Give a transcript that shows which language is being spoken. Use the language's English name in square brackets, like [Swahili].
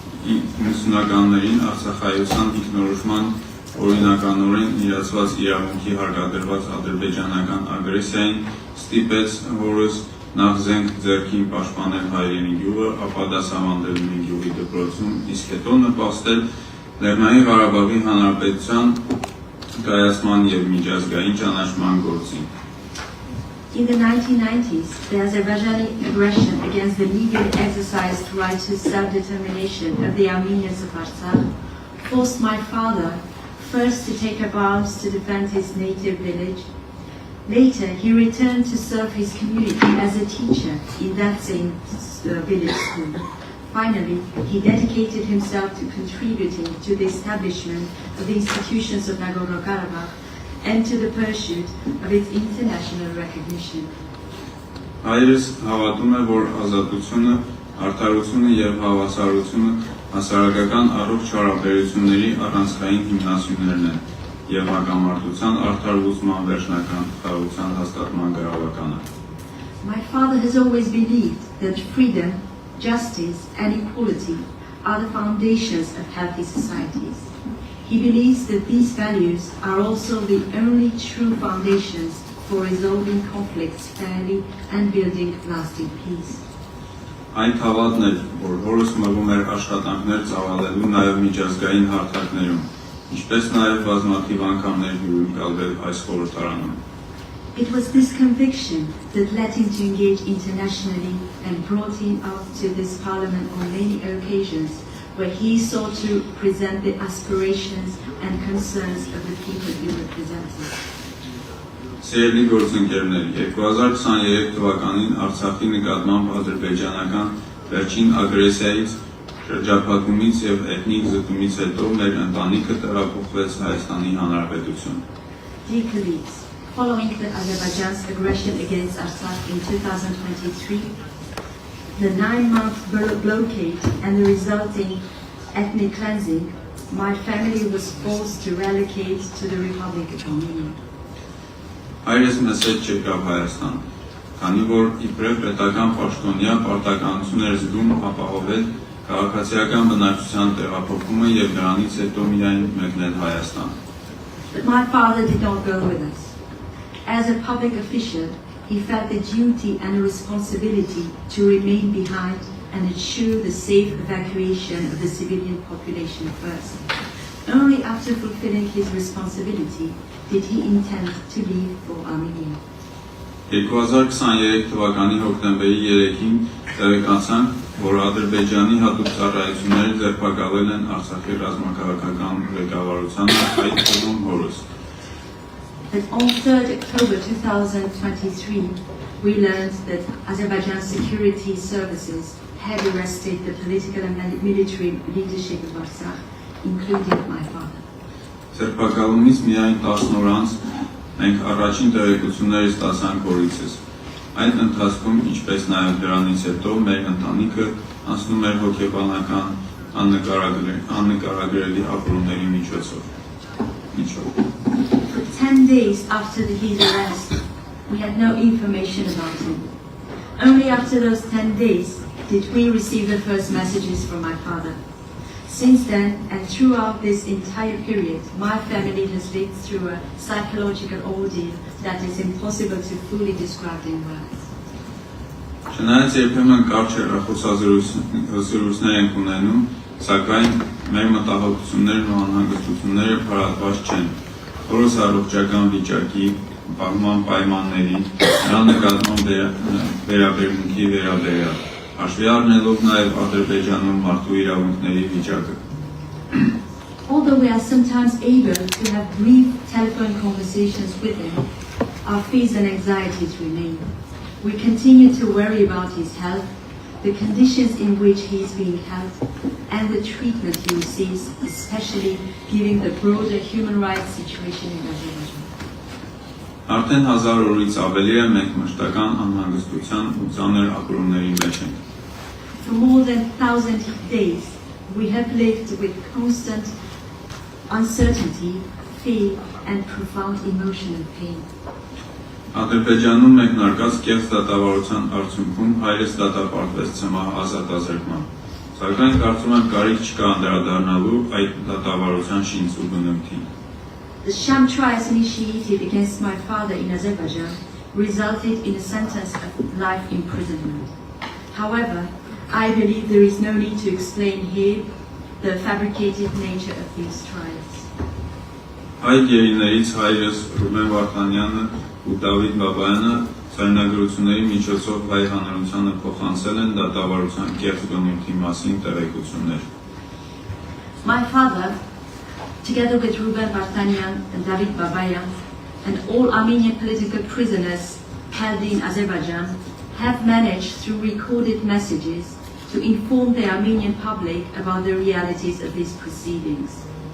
[Armenian] 1990-ականներին Արցախայության ինքնորոշման օրինականորեն իրացված իրավունքի հարկադրված ադրբեջանական ագրեսիային ստիպեց հորս նախ զենք ձեռքին պաշտպանել հայրենի գյուղը, ապա դասավանդել մի գյուղի դպրոցում, իսկ հետո նպաստել Լեռնային Ղարաբաղի Հանրապետության կայացման եւ միջազգային ճանաչման գործին։ [English] In the 1990s, the Azerbaijani aggression against the legally exercised right to self-determination of the Armenians of Artsakh forced my father first to take up arms to defend his native village. Later, he returned to serve his community as a teacher in that same village school. Finally, he dedicated himself to contributing to the establishment of the institutions of Nagorno-Karabakh and to the pursuit of its international recognition. [Armenian] Հայրս հավատում է, որ ազատությունը, արդարությունը եւ հավասարությունը հասարակական առողջ հարաբերությունների առանցքային հիմնասյուներն են եւ հակամարտության արդար լուծման վերջնական խաղաղության հաստատման գրավականը։ [English] My father has always believed that freedom, justice and equality are the foundations of healthy societies. He believes that these values are also the only true foundations for resolving conflicts fairly and building lasting peace. [Armenian] Այն հավատն էր, որ հորս մղում էր աշխատանքներ ծավալելու նաև միջազգային հարթակներում, ինչպես նաև բազմաթիվ անգամներ հյուրընկալվել այս խորհրդարանում։ [English] It was this conviction that led him to engage internationally and brought him out to this parliament on many occasions where he sought to present the aspirations and concerns of the people he represented. [Armenian] Սիրելի գործընկերներ, 2023 թվականին Արցախի նկատմամբ ադրբեջանական վերջին ագրեսիայից, շրջափակումից եւ էթնիկ զտումից հետո մեր ընտանիքը տեղափոխվեց Հայաստանի Հանրապետություն։ [English] Dear colleagues, following the Azerbaijan's aggression against Artsakh in 2023, the 9-month blockade and the resulting ethnic cleansing, my family was forced to relocate to the Republic of Armenia. [Armenian] Հայրս մեզ հետ չեկավ Հայաստան, քանի որ իբրև պետական պաշտոնյա պարտականություն էր զգում ապահովել քաղաքացիական բնակչության տեղափոխումը եւ դրանից հետո միայն մեկնել Հայաստան։ [English] But my father did not go with us. As a public official, he felt the duty and the responsibility to remain behind and ensure the safe evacuation of the civilian population first. Only after fulfilling his responsibility did he intend to leave for Armenia. [Armenian] 2023 թվականի հոկտեմբերի 3-ին տեղեկացանք, որ Ադրբեջանի հատուկ ծառայությունները ձերբակալել են Արցախի ռազմաքաղաքական ղեկավարությանը, այդ թվում հորս։ [English] But on 3rd October 2023, we learned that Azerbaijan security services had arrested the political and military leadership of Artsakh, including my father. [Armenian] Ձերբակալումից միայն 10 օր անց մենք առաջին տեղեկությունները ստացանք հորիցս։ Այդ ընթացքում, ինչպես նաև դրանից հետո, մեր ընտանիքը անցնում էր հոգեբանական աննկարագրելի ապրումների միջոցով։ [English] For 10 days after his arrest, we had no information about him. Only after those 10 days did we receive the first messages from my father. Since then, and throughout this entire period, my family has lived through a psychological ordeal that is impossible to fully describe in words. [Armenian] Չնայած երբեմն կարճ հեռախոսազրույցներ ենք ունենում, սակայն մեր մտահոգություններն ու անհանգստությունները փարատված չեն։ Հորս առողջական վիճակի, պահման պայմանների, նրա նկատմամբ վերաբերմունքի վերաբերյալ, հաշվի առնելով նաև Ադրբեջանում մարդու իրավունքների վիճակը։ [English] Although we are sometimes able to have brief telephone conversations with him, our fears and anxieties remain. We continue to worry about his health, the conditions in which he is being held, and the treatment he receives, especially given the broader human rights situation in Azerbaijan. [Armenian] Արդեն 1000 օրից ավելի է մենք մշտական անհանգստության ու ծանր ապրումների մեջ ենք։ [English] For more than 1,000 days, we have lived with constant uncertainty, fear, and profound emotional pain. [Armenian] Ադրբեջանում մեկնարկած կեղծ դատավարության արդյունքում հայրս դատապարտվեց ցմահ ազատազրկման։ Սակայն կարծում եմ կարիք չկա անդրադառնալու այդ դատավարության շինց ու բնույթին։ [English] The sham trials initiated against my father in Azerbaijan resulted in a sentence of life imprisonment. However, I believe there is no need to explain here the fabricated nature of these trials. [Armenian] Այդ երիներից հայրս Ռուբեն Վարդանյանը ու Դավիթ Բաբայանը ցայնագրությունների միջոցով հայ հանրությանը փոխանցել են դատավարության կեղծ բնույթի մասին տեղեկություններ։ [English] My father, together with Ruben Vartanyan and David Babayan, and all Armenian political prisoners held in Azerbaijan, have managed through recorded messages to inform the Armenian public about the realities of these proceedings.